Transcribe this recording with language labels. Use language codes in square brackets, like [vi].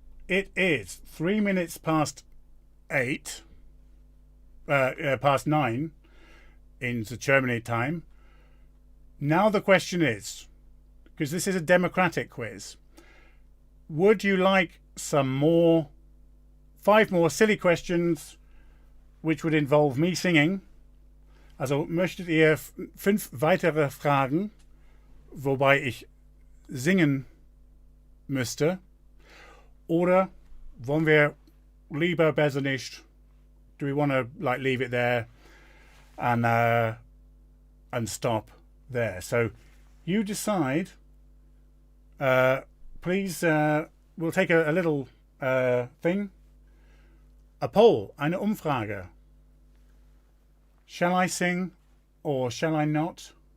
[en] It is 3 minutes past 8, past 9 in the Germany time. Now the question is, because this is a democratic quiz, would you like some more, 5 more silly questions which would involve me singing? [de] Also möchtet ihr 5 weitere Fragen, wobei ich singen müsste? Oder wollen wir lieber besser nicht? [en] Do we want to leave it there and stop there? So you decide. Please, we'll take a little thing. A poll, [de] eine Umfrage. [en] Shall I sing or shall I not?